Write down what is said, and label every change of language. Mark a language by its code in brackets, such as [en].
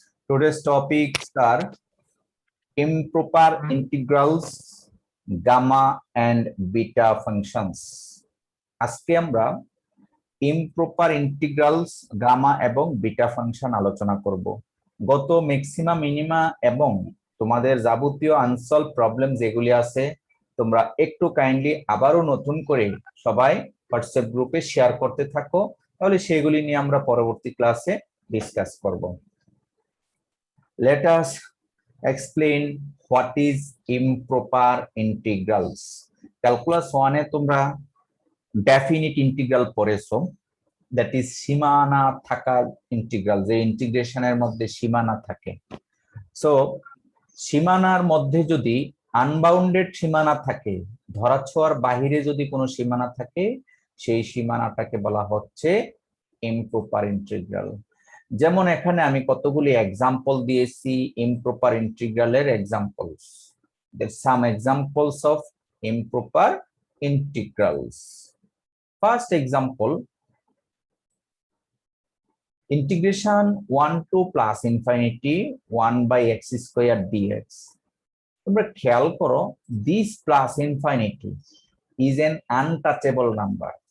[en] Today's topics are improper integrals, gamma and beta functions. [bn] আজকে আমরা improper integrals, gamma এবং beta function আলোচনা করব। গত ম্যাক্সিমা মিনিমা এবং তোমাদের যাবতীয় আনসলভ প্রবলেম যেগুলি আছে তোমরা একটু কাইন্ডলি আবারও নতুন করে সবাই হোয়াটসঅ্যাপ গ্রুপে শেয়ার করতে থাকো, তাহলে সেগুলি নিয়ে আমরা পরবর্তী ক্লাসে ডিসকাস করব। [en] Let us explain what is improper integrals. [bn] Calculus 1 এ তোমরা definite integral পড়েছো, that is সীমানা থাকা ইন্টিগ্রাল, যে ইন্টিগ্রেশনের মধ্যে সীমানা থাকে। সো সীমানার মধ্যে যদি আনবাউন্ডেড সীমানা থাকে, ধরাছোঁয়ার বাহিরে যদি কোনো সীমানা থাকে, সেই সীমানাটাকে বলা হচ্ছে ইমপ্রপার ইন্টিগ্রাল। যেমন এখানে আমি কতগুলি এক্সাম্পল দিয়েছি ইমপ্রপার ইন্টিগ্রালের examples. [en] There's some examples of improper integrals. First example, integration 1 to plus infinity 1 by x square dx. [bn] তোমরা খেয়াল করো, [en] this plus infinity is an untouchable number.